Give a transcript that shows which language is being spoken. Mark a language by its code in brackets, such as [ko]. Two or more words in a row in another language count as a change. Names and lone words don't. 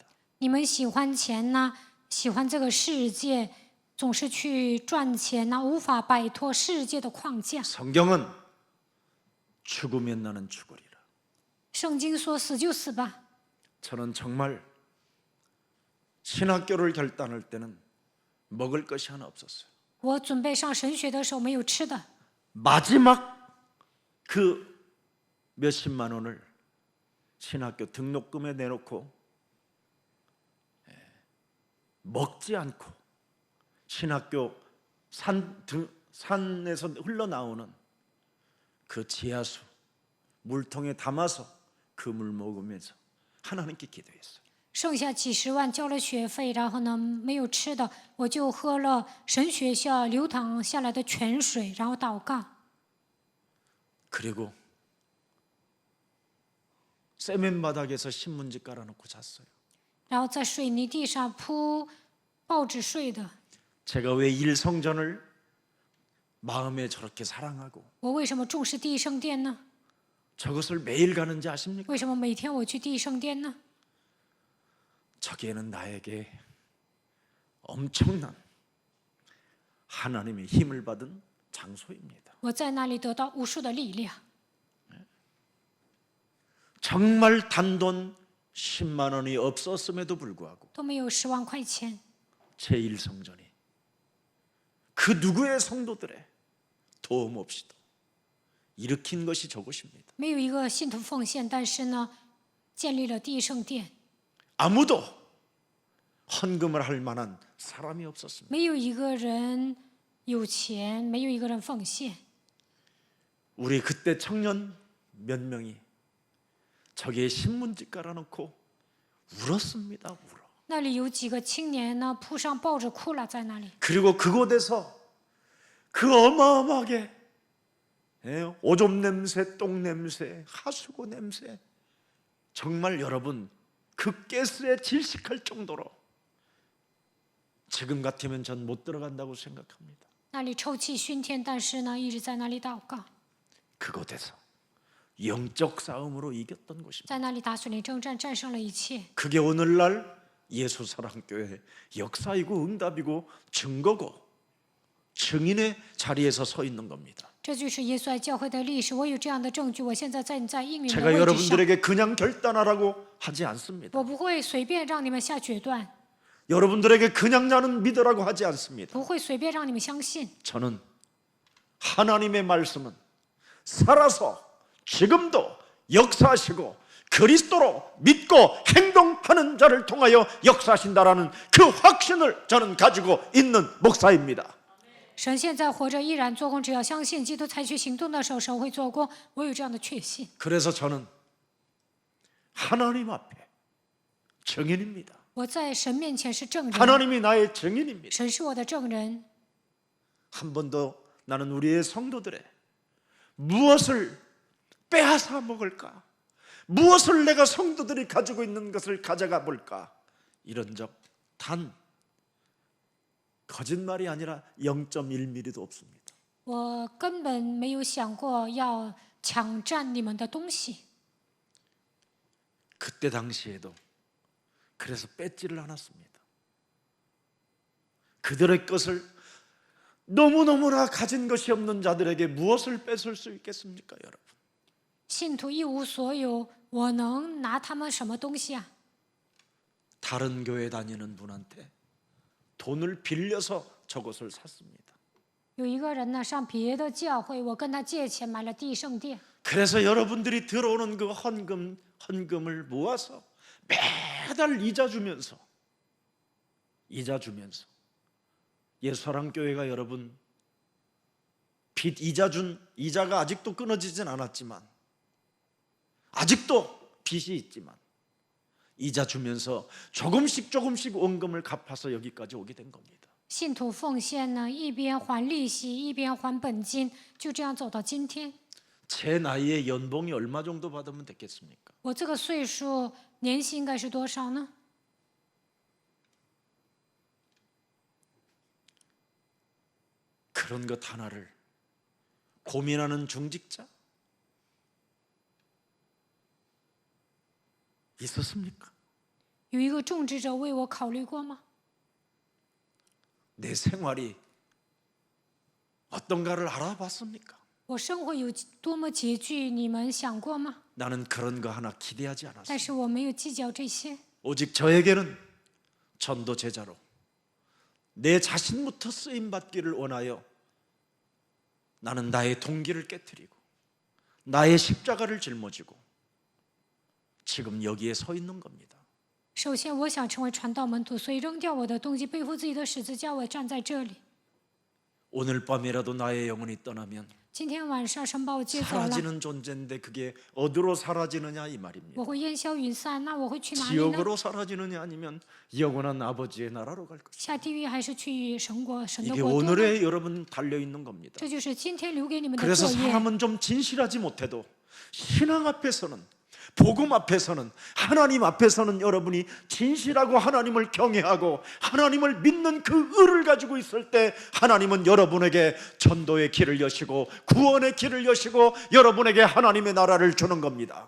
[zh] 你们喜欢钱呢，喜欢这个世界，总是去赚钱呢，无法摆脱世界的框架。 [ko] 성경은 죽으면 나는 죽으리라. [zh] 圣经说死就死吧。 [ko] 저는 정말 신학교를 결단할 때는 먹을 것이 하나 없었어요. [zh] 我准备上神学的时候没有吃的， [ko] 마지막 그 몇십만 원을 신학교 등록금에 내놓고 먹지 않고 신학교 산에서 흘러나오는 그 지하수 물통에 담아서 그 물 먹으면서 하나님께 기도했어요. [zh] 剩下几十万交了学费，然后呢没有吃的，我就喝了神学校流淌下来的泉水，然后祷告。 [ko] 그리고 세면 바닥에서 신문지 깔아놓고 잤어요. [zh] 然后在水泥地上铺报纸睡的。 [ko] 제가 왜 일성전을 마음에 저렇게 사랑하고 [zh] 我为什么重视第一圣殿呢？ [ko] 저것을 매일 가는지 아십니까? [zh] 为什么每天我去第一圣殿呢？ [ko] 저기에는 나에게 엄청난 하나님의 힘을 받은 장소입니다. [zh] 我在那里得到无数的力量。 [ko] 정말 단돈 10만 원이 없었음에도 불구하고 [zh] 都没有10万块钱， [ko] 제1성전이 그 누구의 성도들의 도움 없이도 일으킨 것이 저곳입니다. [zh] 没有一个信徒奉献，但是呢，建立了第一圣殿， [ko] 아무도 헌금을 할 만한 사람이 없었습니다. [zh] 没有一个人有钱，没有一个人奉献。 [ko] 우리 그때 청년 몇 명이 저기에 신문지 깔아놓고 울었습니다. 울어. [zh] 那里有几个青年呢，铺上报纸哭了，在那里。 [ko] 그리고 그곳에서 그 어마어마하게 오줌 냄새, 똥 냄새, 하수구 냄새, 정말 여러분 그 가스에 질식할 정도로 지금 같으면 전 못 들어간다고 생각합니다. [zh] 那里臭气熏天，但是呢，一直在那里祷告， [ko] 그곳에서 영적 싸움으로 이겼던 곳입니다. [zh] 在那里打属灵征战，战胜了一切。 [ko] 그게 오늘날 예수사랑교회 역사이고 응답이고 증거고 증인의 자리에서 서 있는 겁니다. [zh] 这就是耶稣爱教会的历史。我有这样的证据，我现在站在应允的 [ko] 제가 [zh] 位置上。 [ko] 여러분들에게 그냥 결단하라고 하지 않습니다. [zh] 我不会随便让你们下决断， [ko] 여러분들에게 그냥 나는 믿으라고 하지 않습니다. [zh] 不会随便让你们相信。 [ko] 저는 하나님의 말씀은 살아서 지금도 역사하시고 그리스도로 믿고 행동하는 자를 통하여 역사하신다라는 그 확신을 저는 가지고 있는 목사입니다. [zh] 神现在活着，依然做工。只要相信基督采取行动的时候，神会做工。我有这样的确信。 [ko] 그래서 저는 하나님 앞에 증인입니다. [zh] 我在神面前是证人， [ko] 하나님이 나의 증인입니다. [zh] 神是我的证人。 [ko] 한 번도 나는 우리의 성도들의 무엇을 빼앗아 먹을까? 무엇을 내가 성도들이 가지고 있는 것을 가져가 볼까? 이런 적 단 거짓말이 아니라 0.1mm도 없습니다. [zh] 我根本没有想过要抢占你们的东西。 [ko] 그때 당시에도 그래서 뺏지를 않았습니다. 그들의 것을 너무너무나 가진 것이 없는 자들에게 무엇을 뺏을 수 있겠습니까, 여러분? [zh] 信徒一无所有，我能拿他们什么东西啊？ [ko] 다른 교회 다니는 분한테 돈을 빌려서 저것을 샀습니다. [zh] 有一个人呢上别的教会，我跟他借钱买了地圣殿， [ko] 그래서 여러분들이 들어오는 그 헌금을 모아서 매달 이자 주면서 예수사랑교회가 여러분 빚 이자가 아직도 끊어지진 않았지만 아직도 빚이 있지만 이자 주면서 조금씩 원금을 갚아서 여기까지 오게 된 겁니다. [zh] 信徒奉献呢，一边还利息，一边还本金，就这样走到今天。 [ko] 제 나이에 연봉이 얼마 정도 받으면 됐겠습니까? [zh] 我这个岁数，年薪应该是多少呢？ [ko] 그런 것 하나를 고민하는 중직자 있었습니까? [zh] 有一个种植者为我考虑过吗？ [ko] 내 생활이 어떤가를 알아봤습니까? [zh] 我生活有多么拮据，你们想过吗？ [ko] 나는 그런 거 하나 기대하지 [zh] 但 [ko] 않았습니다. [zh] 是我没有计较这些， [ko] 오직 저에게는 전도 제자로 내 자신부터 쓰임 받기를 원하여 나는 나의 동기를 깨트리고 나의 십자가를 짊어지고 지금 여기에 서 있는 겁니다. [zh] 首先我想成为传道门徒，所以扔掉我的动机，背负自己的十字架，我站在这里。 [ko] 오늘 밤이라도 나의 영혼이 떠나면 [zh] 今天晚上神把我接走了， [ko] 사라지는 존재인데 그게 어디로 사라지느냐 이 [zh] 我 [ko] 말입니다. [zh] 会烟消云散，那我会去哪里呢？ [ko] 지옥으로 사라지느냐 아니면 영원한 아버지의 나라로 갈 것이다. [zh] 下地狱还是去神国神的 [ko] 이게 [zh] 国度呢？ [ko] 오늘의 여러분 달려 있는 겁니다. [zh] 这就是今天留给你们的 [ko] 그래서 [zh] 作业。 [ko] 사람은 좀 진실하지 못해도 신앙 앞에서는 복음 앞에서는 하나님 앞에서는 여러분이 진실하고 하나님을 경외하고 하나님을 믿는 그 의를 가지고 있을 때 하나님은 여러분에게 전도의 길을 여시고 구원의 길을 여시고 여러분에게 하나님의 나라를 주는 겁니다.